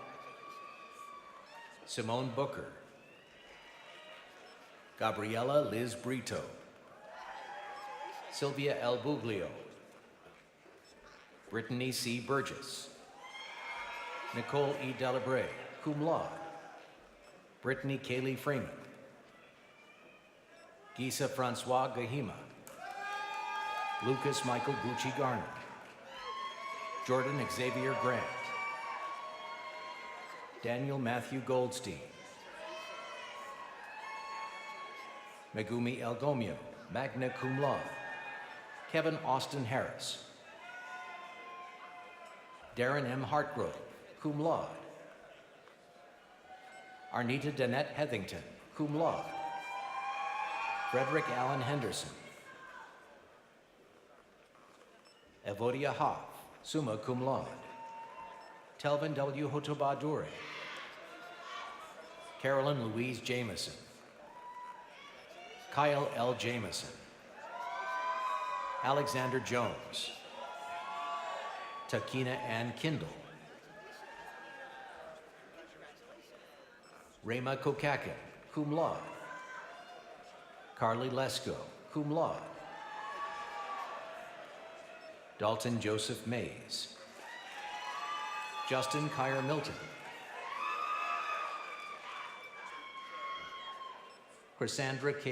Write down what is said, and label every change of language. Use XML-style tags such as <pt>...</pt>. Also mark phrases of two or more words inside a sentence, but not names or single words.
<en>Simone Booker, Gabriela Liz Brito, Sylvia L. Buglio, Brittany C. Burgess, Nicole E. Delabre,</en> <la>cum laude.</la> <en>Brittany Kaylee Freeman, Gisa Francois Gahima, Lucas Michael Gucci Garner, Jordan Xavier Grant, Daniel Matthew Goldstein, Megumi El Gomio,</en> <la>magna cum laude.</la> <en>Kevin Austin Harris, Darren M. Hartgrove,</en> <la>cum laude.</la> <en>Arnita Danette Heathington,</en> <la>cum laude.</la> <en>Frederick Allen Henderson, Evodia Hoff,</en> <la>summa cum laude.</la> <en>Telvin W. Hotobadure, Carolyn Louise Jameson, Kyle L. Jameson, Alexander Jones, Takina Ann Kindle, Rema Kokakin,</en> <la>cum laude.</la> <en>Carly Lesko,</en> <la>cum laude.</la> <en>Dalton Joseph Mays, Justin Kyer Milton, Chrysandra K.</en>